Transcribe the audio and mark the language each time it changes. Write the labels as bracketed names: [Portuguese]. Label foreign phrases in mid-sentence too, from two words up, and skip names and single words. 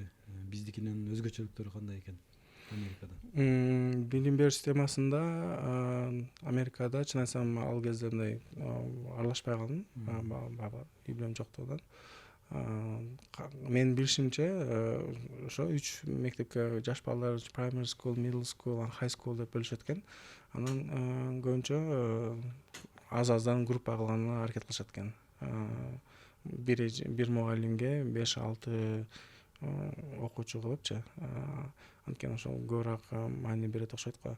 [Kyrgyz] Биздикинен өзгөчөлүктөрү кандай экен Америкада? Билим берүү системасында Америкада чын айтсам ал кезде мындай аралашпай калдым. Үй бүлөм жоктугунан. Менин билишимче ошо 3 мектепке жаш балдар [English] primary school, middle school, high school [Kyrgyz] деп бөлүшөт экен. Анан көбүнчө аз-аздан группа кылганга аракет кылышат экен. бир мугалимге 5-6 окуучу кылыпчы. Анткени ошол көбүрөөк маани берет окшойт го.